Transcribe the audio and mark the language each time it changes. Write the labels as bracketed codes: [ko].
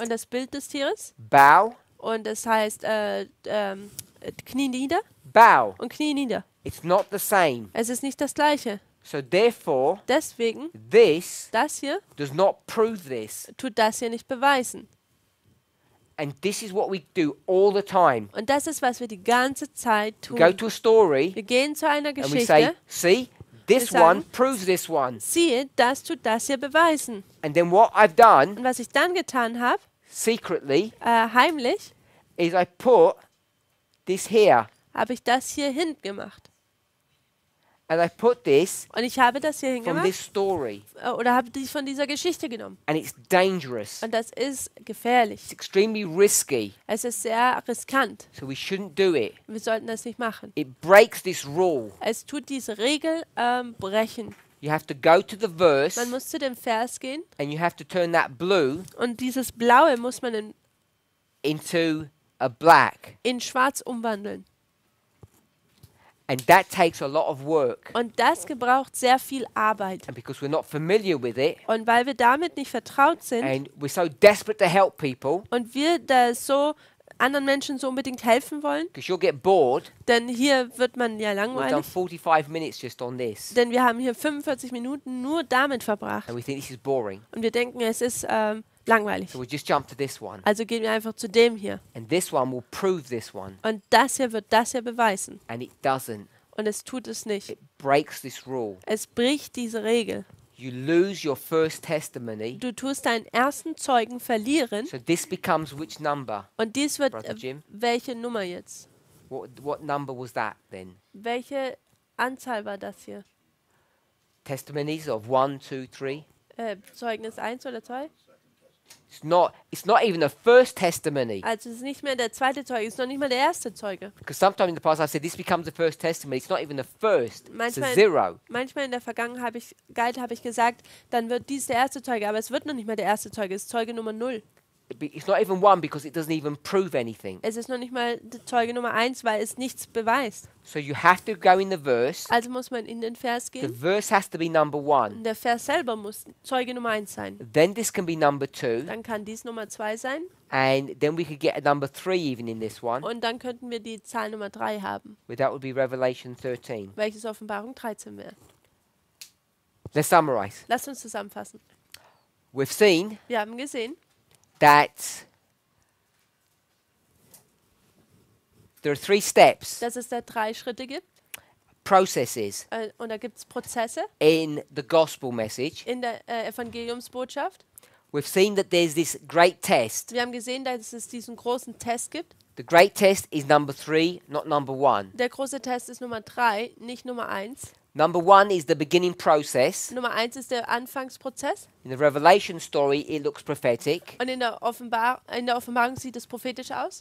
[de] und das Bild des Tieres. [en] bow, [de] Und es heißt Knie nieder [en] bow. [de] und Knie nieder. [en] It's not the same. [de] Es ist nicht das Gleiche. [en] So therefore, [de] Deswegen, [en] this [de] das hier [en] does not prove this. [de] tut das hier nicht beweisen. [en] And this is what we do all the time. [de] Und das ist, was wir die ganze Zeit [en] We go [de] tun. [en] to a story [de] Wir gehen zu einer [en] and we say, [de] Geschichte. [en] see, this [de] Wir sagen- [en] one proves this one. [de] Siehe, das tut das hier beweisen. [en] And then what I've done [de] Und was ich dann getan habe, [en] secretly [de] heimlich, [en] is I put this here. [de] habe ich das hier hingemacht. [en] And I put this [de] Und ich habe das hier [en] from [de] hingemacht [en] this story. [de] oder habe die von dieser Geschichte genommen. [en] And it's dangerous. [de] Und das ist gefährlich. [en] It's extremely risky. [de] Es ist sehr riskant. [en] So we shouldn't do it. [de] Wir sollten das nicht machen. [en] It breaks this rule. [de] Es tut diese Regel brechen. [en] You have to go to the verse [de] Man muss zu dem Vers gehen [en] and you have to turn that blue [de] und dieses Blaue muss man [en] into a black. [de] in Schwarz umwandeln. [en] And that takes a lot of work. [de] Und das gebraucht sehr viel Arbeit. [en] And because we're not familiar with it [de] Und weil wir damit nicht vertraut sind [en] and we're so desperate to help people, [de] und wir da so anderen Menschen so unbedingt helfen wollen, [en] because you'll get bored, [de] denn hier wird man ja [en] we've done [de] langweilig, [en] 45 minutes just on this. [de] denn wir haben hier 45 Minuten nur damit verbracht [en] And we think this is boring. [de] und wir denken, es ist langweilig. [en] So we'll just jump to this one. [de] Also gehen wir einfach zu dem hier. [en] And this one will prove this one. [de] Und das hier wird das hier beweisen. [en] And it doesn't. [de] Und es tut es nicht. [en] It breaks this rule. [de] Es bricht diese Regel. [en] You lose your first testimony. [de] Du tust deinen ersten Zeugen verlieren [en] So this becomes which number? [de] und dies wird [en] Brother Jim? [de] welche Nummer jetzt? [en] What number was that then? [de] Welche Anzahl war das hier? [en] Testimonies of 1, 2, 3? [de] Zeugnis 1 oder 2? [en] It's not even the first testimony. [de] Also es ist nicht mehr der zweite Zeuge, es ist noch nicht mal der erste Zeuge. [en] Because sometimes in the past I said this becomes the first testimony. It's not even the first. It's a [de] Manchmal- [en] zero. [de] Manchmal in der Vergangenheit habe ich gesagt, dann wird dies der erste Zeuge, aber es wird noch nicht mal der erste Zeuge, es ist Zeuge Nummer 0. [en] It's not even one because it doesn't even prove anything. [de] Es ist noch nicht mal der Zeuge Nummer 1, weil es nichts beweist. [en] So you have to go in the verse. [de] Also muss man in den Vers [en] The [de] gehen. [en] verse has to be number 1. [de] Und der Vers selber muss Zeuge Nummer 1 sein. [en] Then this can be number 2. [de] Dann kann dies Nummer 2 sein. [en] And then we could get a number 3 even in this one. [de] Und dann könnten wir die Zahl Nummer 3 haben, [en] That would be Revelation 13. [de] welches Offenbarung 13 wäre. [en] Let's summarize. [de] Lasst uns zusammenfassen. [en] We've seen [de] Wir haben gesehen, [en] that there are 3 steps, [de] dass es da 3 Schritte gibt. [en] processes [de] Und da gibt es Prozesse [en] in the gospel message. [de] in der Evangeliumsbotschaft. [en] We've seen that there's this great test. [de] Wir haben gesehen, dass es diesen großen Test gibt. [en] The great test is number 3, not number 1. [de] Der große Test ist Nummer 3, nicht Nummer 1. [en] Number 1 is the beginning process. [de] Nummer 1 ist der Anfangsprozess. [en] In the Revelation story, it looks prophetic. [de] Und in der Offenbarung sieht es prophetisch aus.